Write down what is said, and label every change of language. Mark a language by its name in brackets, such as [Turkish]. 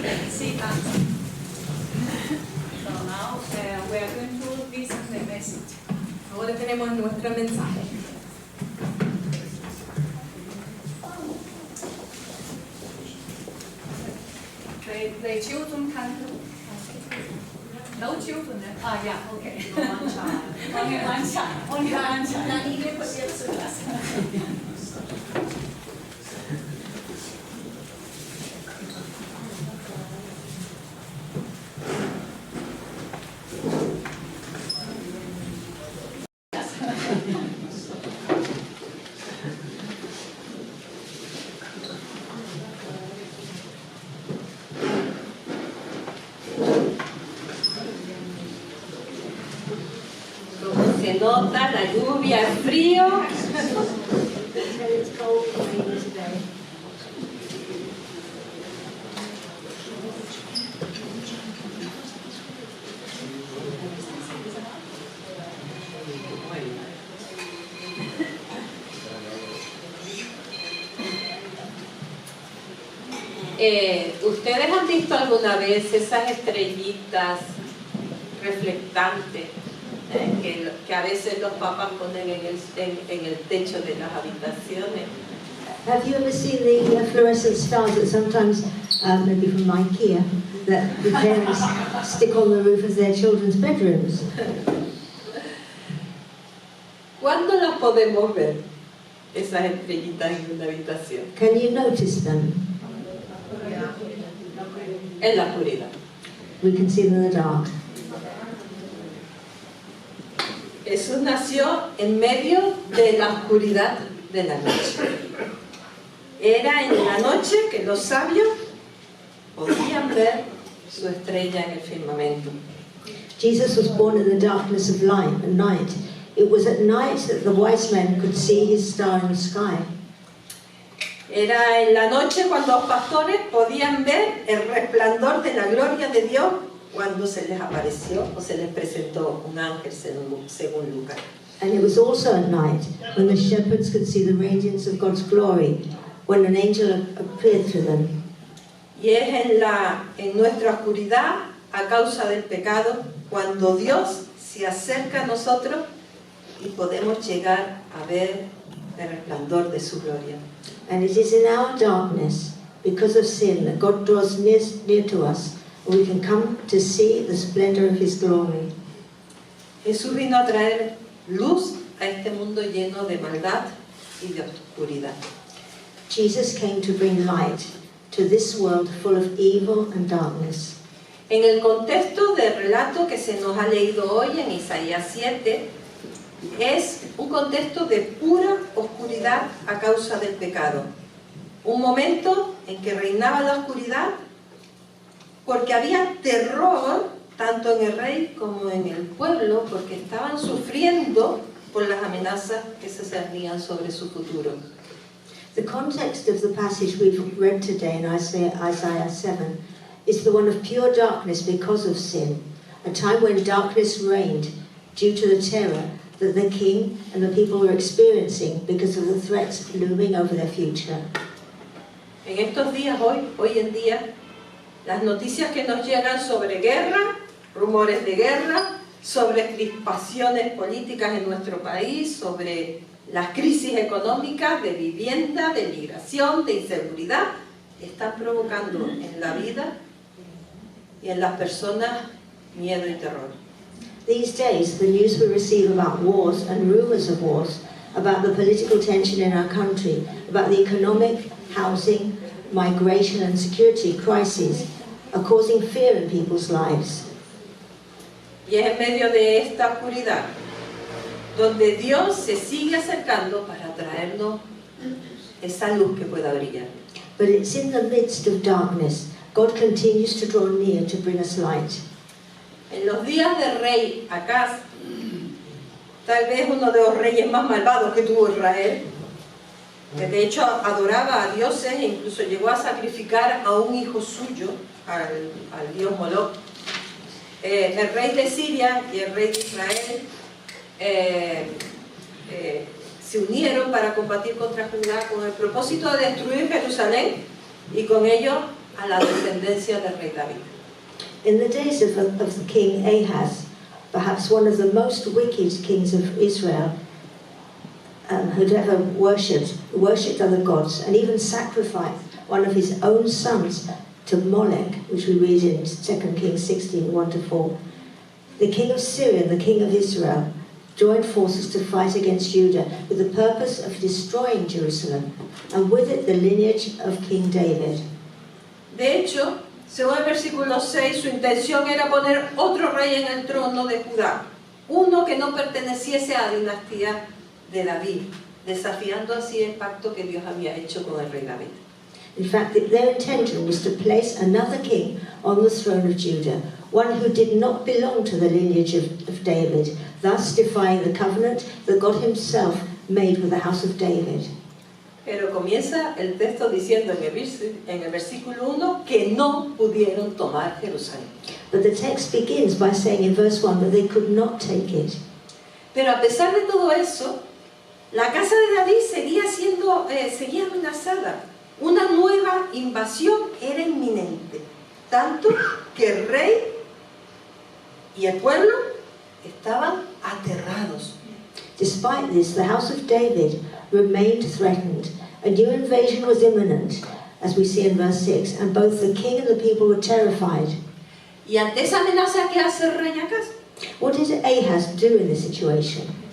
[English] Sí, So now we are going to listen to the message. [Spanish] Ahora tenemos nuestro mensaje. [English] The children can. No children. Yeah, okay. One child. Only one child. Only one child. [Spanish] La niña pues ya en su casa. Se nota la lluvia, el frío. [English] It's cold and rainy today. [Spanish] ¿Ustedes han visto alguna vez esas estrellitas reflectantes que a veces los papás ponen en el techo de las habitaciones? [English] Have you ever seen the fluorescent stars that sometimes, maybe from IKEA, that the parents stick on the roof of their children's bedrooms? [Spanish] ¿Cuándo las podemos ver, esas estrellitas en una habitación? [English] Can you notice them? [Spanish] En la oscuridad. [English] We can see them in the dark. [Spanish] Jesús nació en medio de la oscuridad de la noche. Era en la noche que los sabios podían ver su estrella en el firmamento. [English] Jesus was born in the darkness of night. It was at night that the wise men could see his star in the sky. [Spanish] Era en la noche cuando los pastores podían ver el resplandor de la gloria de Dios cuando se les apareció o se les presentó un ángel según Lucas. [English] And it was also at night when the shepherds could see the radiance of God's glory, when an angel appeared to them. [Spanish] Y es en nuestra oscuridad, a causa del pecado, cuando Dios se acerca a nosotros y podemos llegar a ver el resplandor de su gloria. [English] And it is in our darkness, because of sin, that God draws near to us, and we can come to see the splendor of his glory. [Spanish] Jesús vino a traer luz a este mundo lleno de maldad y de oscuridad. [English] Jesus came to bring light to this world full of evil and darkness. [Spanish] En el contexto del relato que se nos ha leído hoy en Isaías 7, es un contexto de pura oscuridad a causa del pecado. Un momento en que reinaba la oscuridad porque había terror tanto en el rey como en el pueblo, porque estaban sufriendo por las amenazas que se cernían sobre su futuro. [English] The context of the passage we've read today in Isaiah 7 is the one of pure darkness because of sin, a time when darkness reigned due to the terror that the king and the people were experiencing because of the threats looming over their future. [Spanish] En estos días, hoy en día, las noticias que nos llegan sobre guerra, rumores de guerra, sobre crispaciones políticas en nuestro país, sobre las crisis económicas, de vivienda, de migración, de inseguridad, están provocando en la vida y en las personas miedo y terror. [English] These days, the news we receive about wars and rumors of wars, about the political tension in our country, about the economic, housing, migration and security crises, are causing fear in people's lives. [Spanish] Y es en medio de esta oscuridad donde Dios se sigue acercando para traernos esa luz que pueda brillar. [English] But it's in the midst of darkness, God continues to draw near to bring us light. [Spanish] En los días del rey Acaz, tal vez uno de los reyes más malvados que tuvo Israel, que de hecho adoraba a dioses e incluso llegó a sacrificar a un hijo suyo, al dios Moloch. El rey de Siria y el rey de Israel se unieron para combatir contra Judá con el propósito de destruir Jerusalén y con ello a la descendencia del rey David. [English] In the days of the king Ahaz, perhaps one of the most wicked kings of Israel, who'd ever worshipped other gods and even sacrificed one of his own sons to Molech, which we read in 2 Kings 16, 1-4. The king of Syria, the king of Israel, joined forces to fight against Judah with the purpose of destroying Jerusalem, and with it the lineage of King David. [Spanish] De hecho, según el versículo 6, su intención era poner otro rey en el trono de Judá, uno que no perteneciese a la dinastía de David, desafiando así el pacto que Dios había hecho con el rey David. [English] In fact, their intention was to place another king on the throne of Judah, one who did not belong to the lineage of David, thus defying the covenant that God himself made with the house of David. [Spanish] Pero comienza el texto diciendo en el versículo 1 que no pudieron tomar Jerusalén. [English] But the text begins by saying in verse 1 that they could not take it. [Spanish] Pero a pesar de todo eso, la casa de David seguía amenazada. Una nueva invasión era inminente, tanto que el rey y el pueblo estaban aterrados. [English] Despite this, the house of David remained threatened. A new invasion was imminent, as we see in verse 6, and both the king and the people were terrified. [Spanish] Y ante esa amenaza, ¿qué hace el rey Acaz? [English] What did Ahaz do in this situation?